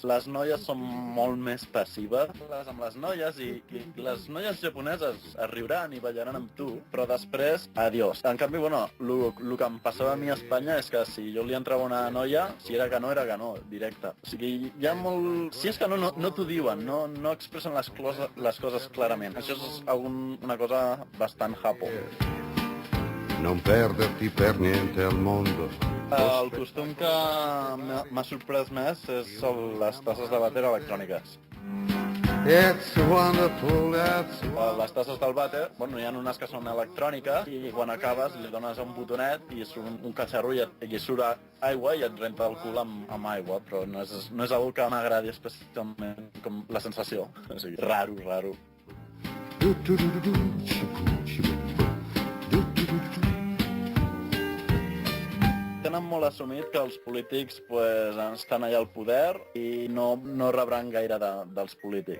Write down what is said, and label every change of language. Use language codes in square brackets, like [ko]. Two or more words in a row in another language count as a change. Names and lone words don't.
[ca] Les noies són molt més passives amb les noies i les noies japoneses es riuran i ballaran amb tu, però després, adiós. En canvi, bueno, el que em passava a mi a Espanya és que si jo li entrava una noia, si era que no, directe. O sigui, hi ha molt... Si és que no t'ho diuen, no expressen les coses clarament. Això és una cosa bastant japo. [it] Non perderti per niente al mondo. [ca] El costum que m'ha sorprès més són les tasses de vàter electròniques. [en] It's wonderful, it's wonderful. [ca] Les tasses del vàter, bueno, hi ha unes que són electròniques i quan acabes li dones un botonet i surt un catxarro i surt aigua i et renta el cul amb aigua, però no és una que m'agradi especialment com la sensació. O sigui, raro. Tenen molt assumit que els polítics estan allà al poder i no rebran gaire dels polítics.